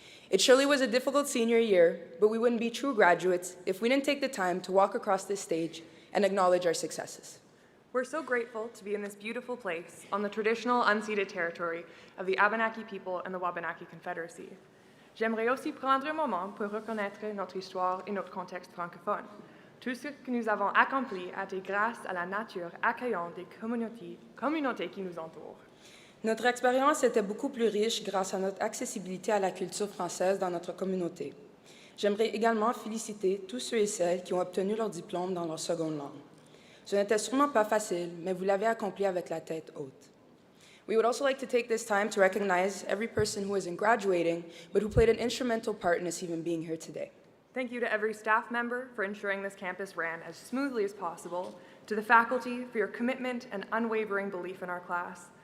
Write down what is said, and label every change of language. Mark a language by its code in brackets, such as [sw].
[en] It surely was a difficult senior year, but we wouldn't be true graduates if we didn't take the time to walk across this stage and acknowledge our successes. We're so grateful to be in this beautiful place on the traditional unceded territory of the Abenaki people and the Wabanaki Confederacy. [fr] J'aimerais aussi prendre un moment pour reconnaître notre histoire et notre contexte francophone. Tout ce que nous avons accompli a été grâce à la nature accueillante des communautés qui nous entourent. Notre expérience était beaucoup plus riche grâce à notre accessibilité à la culture française dans notre communauté. J'aimerais également féliciter tous ceux et celles qui ont obtenu leur diplôme dans leur seconde langue. Ce n'était sûrement pas facile, mais vous l'avez accompli avec la tête haute. [en] We would also like to take this time to recognize every person who isn't graduating, but who played an instrumental part in us even being here today. Thank you to every staff member for ensuring this campus ran as smoothly as possible, to the faculty for your commitment and unwavering belief in our class.